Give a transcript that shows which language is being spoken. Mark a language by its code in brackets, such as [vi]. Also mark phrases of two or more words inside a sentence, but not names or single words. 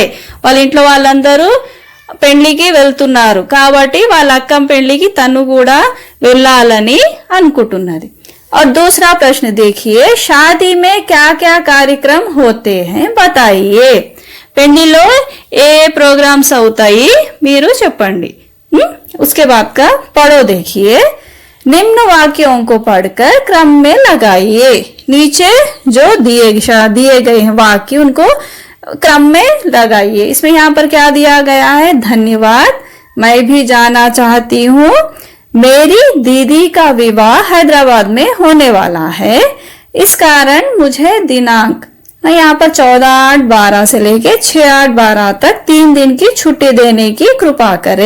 [te] వాళ్ళ ఇంట్లో వాళ్ళందరూ పెళ్లికి వెళ్తున్నారు కాబట్టి వాళ్ళ అక్కం పెళ్లికి తను కూడా వెళ్ళాలని అనుకుంటున్నది. [hi] और दूसरा प्रश्न देखिए, शादी में क्या क्या कार्यक्रम होते हैं बताइए. [te] పెళ్లిలో ఏ ప్రోగ్రామ్స్ అవుతాయి మీరు చెప్పండి. [hi] उसके बाद का पढ़ो देखिए. निम्न वाक्यों को पढ़कर क्रम में लगाइए. नीचे जो दिए गए हैं वाक्य उनको क्रम में लगाइए. इसमें यहाँ पर क्या दिया गया है, धन्यवाद, मैं भी जाना चाहती हूँ, मेरी दीदी का विवाह हैदराबाद में होने वाला है, इस कारण मुझे दिनांक यहाँ पर 14/8/12 से लेके 6/8/12 तक 3 दिन की छुट्टी देने की कृपा करे.